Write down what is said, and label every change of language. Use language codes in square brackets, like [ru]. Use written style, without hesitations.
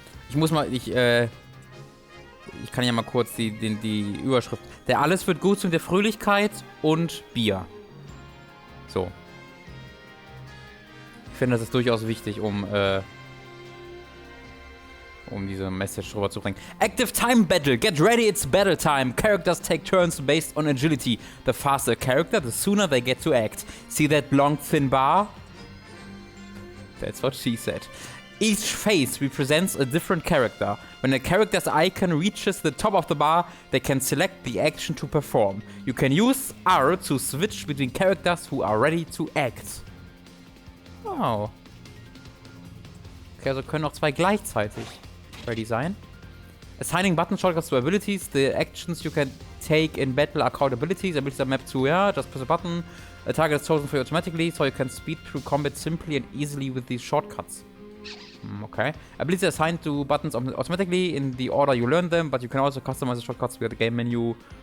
[de] Ich muss mal, ich kann ja mal kurz die Überschrift. Der Alles wird gut mit der Fröhlichkeit und Bier. So. Ich finde, das ist durchaus wichtig, um diese Message rüber zu bringen. [en] Active Time Battle. Get ready, it's battle time. Characters take turns based on agility. The faster a character, the sooner they get to act. See that long, thin bar? That's what she said. Each phase represents a different character. When a character's icon reaches the top of the bar, they can select the action to perform. You can use R to switch between characters who are ready to act. Wow. [de] Okay, also können auch zwei gleichzeitig ready sein. [en] Assigning button shortcuts to abilities. The actions you can take in battle are called abilities. Abilities are mapped to, yeah, just press a button. A target is chosen for you automatically, so you can speed through combat simply and easily with these shortcuts. Okay. Abilities are assigned to buttons automatically in the order you learn them, but you can also customize the shortcuts via the game menu.